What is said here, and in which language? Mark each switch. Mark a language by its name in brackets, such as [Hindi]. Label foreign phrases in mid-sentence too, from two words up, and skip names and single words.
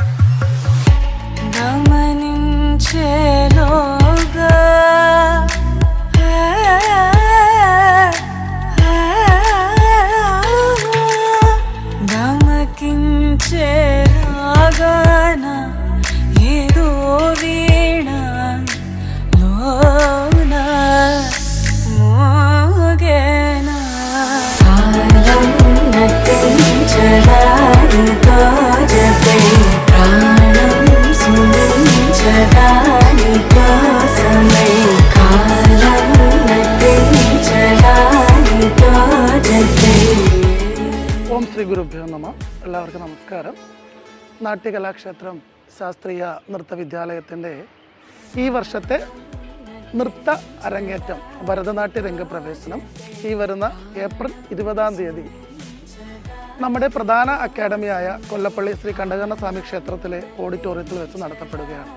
[Telugu] గమనించేలోగా గమకించేలాగాన ఏదో వీణ లోన మోగేనా కాలం నటించడానితో జతే ప్రాణం సుమించదాని కోసమై కాలం నటించడానితో జతే. [Malayalam] ഓം ശ്രീ ഗുരുഭ്യോ നമ. എല്ലാവർക്കും നമസ്കാരം. നാട്യകലാക്ഷേത്രം ശാസ്ത്രീയ നൃത്ത വിദ്യാലയത്തിൻ്റെ ഈ വർഷത്തെ നൃത്ത അരങ്ങേറ്റം ഭരതനാട്യ രംഗപ്രവേശനം ഈ വരുന്ന ഏപ്രിൽ 20-ാം തീയതി നമ്മുടെ പ്രധാന അക്കാഡമിയായ കൊല്ലപ്പള്ളി ശ്രീ കണ്ഠകർണസ്വാമി ക്ഷേത്രത്തിലെ ഓഡിറ്റോറിയത്തിൽ വെച്ച് നടത്തപ്പെടുകയാണ്.